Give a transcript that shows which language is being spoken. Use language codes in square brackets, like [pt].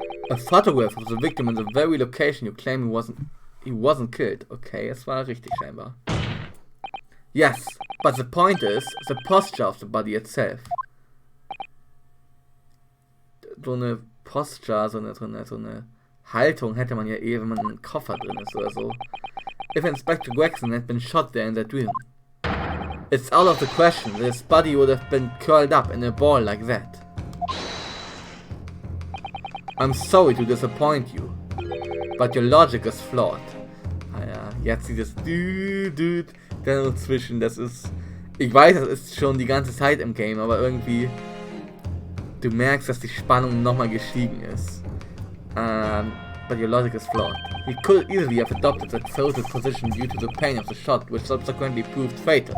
[en] A photograph of the victim in the very location you claim he wasn't killed. [de] Okay, es war richtig scheinbar. [en] Yes, but the point is the posture of the body itself. [de] So eine Posture, so eine Haltung hätte man ja eh, wenn man in einem Koffer drin ist oder so. [en] If Inspector Gregson had been shot there in that room, it's out of the question that his body would have been curled up in a ball like that. I'm sorry to disappoint you, but your logic is flawed. [de] Ah ja, jetzt dieses Dude dann dazwischen, das ist... Ich weiß, das ist schon die ganze Zeit im Game, aber irgendwie... Du merkst, dass die Spannung nochmal gestiegen ist. [en] But your logic is flawed. He could easily have adopted that tilted position due to the pain of the shot, which subsequently proved fatal.